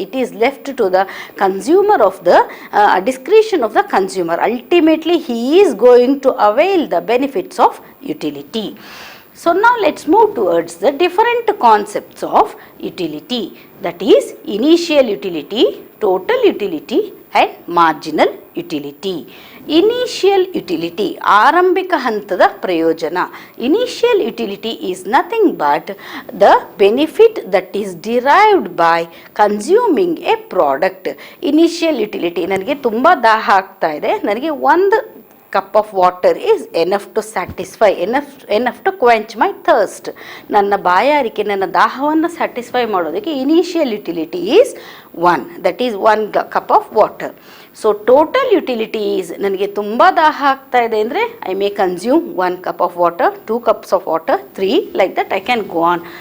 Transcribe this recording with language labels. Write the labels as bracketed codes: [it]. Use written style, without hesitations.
[en] It is left to the consumer of the discretion of the consumer. Ultimately he is going to avail the benefits of utility. So now let's move towards the different concepts of utility, that is initial utility, total utility and marginal utility. [kn] Initial utility, ಆರಂಭಿಕ ಹಂತದ ಪ್ರಯೋಜನ. [en] Initial utility is nothing but the benefit that is derived by consuming a product. Initial utility, [kn] ನನಗೆ ತುಂಬ ದಾಹ ಆಗ್ತಾ ಇದೆ, ನನಗೆ ಒಂದು [en] cup of water is enough to satisfy, enough to quench my thirst. [kn] ನನ್ನ ಬಾಯಾರಿಕೆ, ನನ್ನ ದಾಹವನ್ನು ಸ್ಯಾಟಿಸ್ಫೈ ಮಾಡೋದಕ್ಕೆ initial utility is 1, [en] that is 1 cup of water. So total utility is, [kn] ನನಗೆ ತುಂಬ ದಾಹ ಆಗ್ತಾ ಇದೆ ಅಂದರೆ [en] I may consume 1 cup of water, 2 cups of water, 3, like that I can go on.